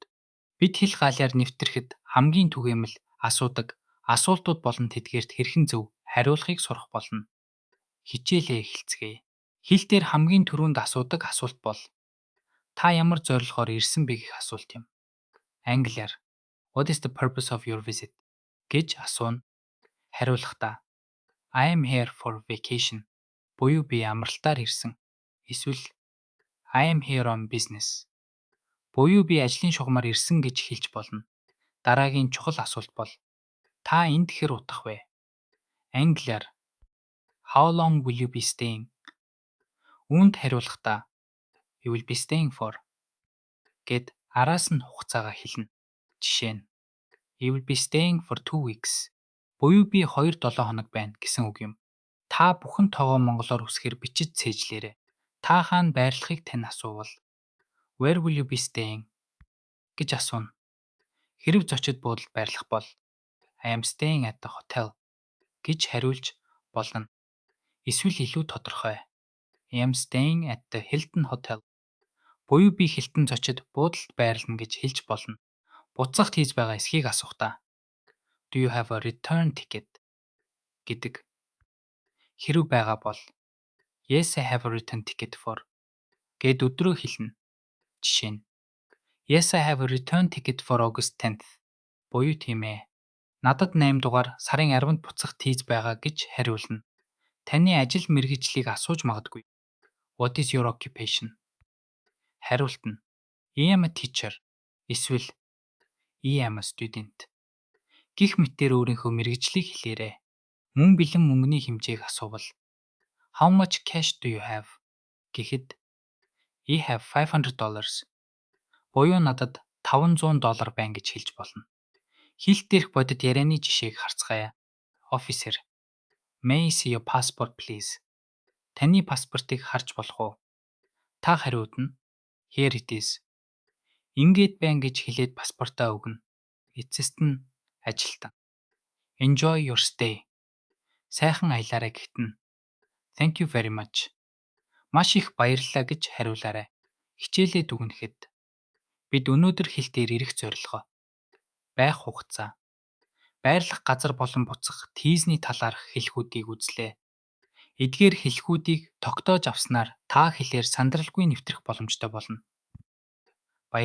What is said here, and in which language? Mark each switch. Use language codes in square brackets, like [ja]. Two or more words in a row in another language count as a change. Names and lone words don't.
[mn] Бид хэл гаалаар нэвтрэхэд хамгийн түгээмэл асуудаг асуултууд болон тэдгээрт хэрхэн зөв хариулахыг сурах болно. Хичээлээ эхэлцгээе. Хэл дээр хамгийн түрүүнд асуудаг асуулт бол та ямар зорилгоор ирсэн бэ гэх асуулт юм. Англиар [en] What is the purpose of your visit [mn] гэж асууна. Хариулахдаа [en] I am here for vacation [mn] буюу би амралтаар ирсэн. Эсвэл [en] I am here on business [mn] буюу би ажлын шугамаар ирсэн гэж хэлж болно. Дараагийн чухал асуулт бол та энд хэр удах вэ? [en] Англиар How long will you be staying? [mn] Үүнд хариулахдаа [en] You will be staying for [mn] гэд араас нь хугацаагаа хэлнэ. Жишээ нь [en] You will be staying for 2 weeks [mn] буюу би 2-7 хоног байна гэсэн үг юм. Та бүхэн тоогоо монголоор үсгээр бичиж цээжлээрэй. Та хаана байрлахыг тань асуувал [en] Where will you be staying [mn] гэж асууна. Хэрэв зочид буудалд байрлах бол [en] I am staying at the hotel [mn] гэж хариулж болно. Эсвэл илүү тодорхой [en] I am staying at the Hilton Hotel [mn] буюу би Hilton зочид буудалд байрлана гэж хэлж болно. Буцагт хийж байгаа эсхийг асухдаа [en] Do you have a return ticket [mn] гэдэг хэрэв байгаа бол [en] Yes I have a return ticket for [mn] гэд өдрөө хэлнэ. Жишээ нь Yes I have a return ticket for August 10th буюу тийм ээ. Надад 8 дугаар сарын 10-нд буцах тийз байгаа гэж хариулна. Таны ажил мэргэжлийг асууж магадгүй. [en] What is your occupation? Хариулт нь I am a teacher эсвэл I am a student. [mn] Гэх мэтээр өөрийнхөө мэргэжлийг хэлээрэй. Мөн бэлэн мөнгөний хэмжээг асуувал [en] How much cash do you have? [mn] Гэхэд [en] I have $500 [mn] буюу надад $500 байна гэж хэлж болно. Хэлт дээрх бодит ярианы жишээг харцгаая. [en] Officer May I see your passport please? [mn] Таны паспортыг харж болох уу? Та хариудна [en] Here it is. [mn] Ингээд байна гэж хэлээд паспортаа өгнө. Эцэст нь ажилтан. [en] Enjoy your stay. [mn] Сайхан аялаарай гэгтэн. [en] Thank you very much. [mn] Маш их баярлалаа гэж хариулаарай. Хичээлээ дүгнэхэд бид өнөөдөр хэл дээр ирэх зорилгоо, байх хугацаа, байрлах газар болон буцах тийзний талаарх хэлхүүдийг үзлээ. Эдгээр хэлхүүдийг тогтоож авснаар та хэлээр сандралгүй нэвтрэх боломжтой болно.